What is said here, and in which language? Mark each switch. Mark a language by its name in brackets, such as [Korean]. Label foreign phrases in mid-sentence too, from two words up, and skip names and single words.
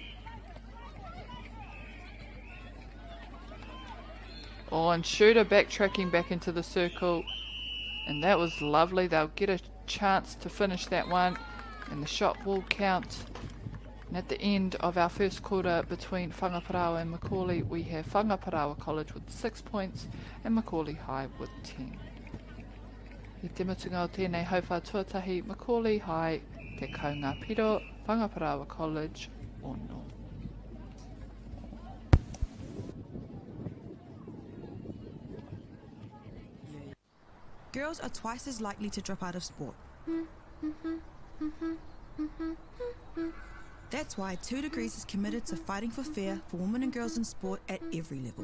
[English] Oh, and shooter backtracking back into the circle. And that was lovely. They'll get a chance to finish that one. And the shot will count. And at the end of our first quarter between Whangaparaoa and Macaulay, we have Whangaparaoa College with 6 points and Macaulay High with 10. [Māori] I te mutunga o tēnei hauwha tuatahi, Macaulay High, te kaunga piro, Whangaparaoa College, ono. [English] Girls are twice as likely to drop out of sport. That's why 2 Degrees is committed to fighting for fair for women and girls in sport at every level.